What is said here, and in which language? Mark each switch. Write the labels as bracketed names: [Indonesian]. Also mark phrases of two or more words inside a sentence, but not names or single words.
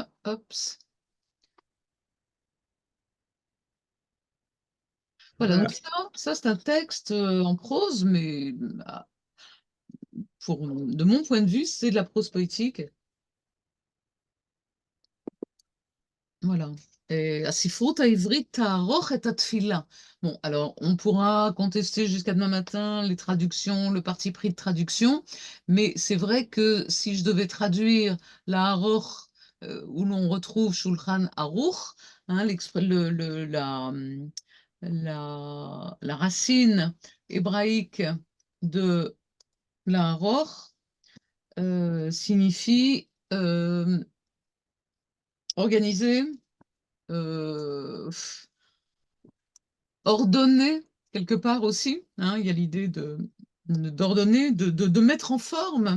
[French] Hop. Voilà, Voilà. donc ça c'est un texte en prose, mais de mon point de vue, c'est de la prose poétique. Voilà. [Hebrew] Et הספרות העברית תערוך את התפילה. [French] Bon, alors, on pourra contester jusqu'à demain matin les traductions, le parti pris de traduction, mais c'est vrai que si je devais traduire la Aroch, où l'on retrouve Shulchan Aruch, hein, la racine hébraïque de la Aroch, signifie organiser, euh, ordonner quelque part aussi, hein, il y a l'idée d'ordonner, de mettre en forme.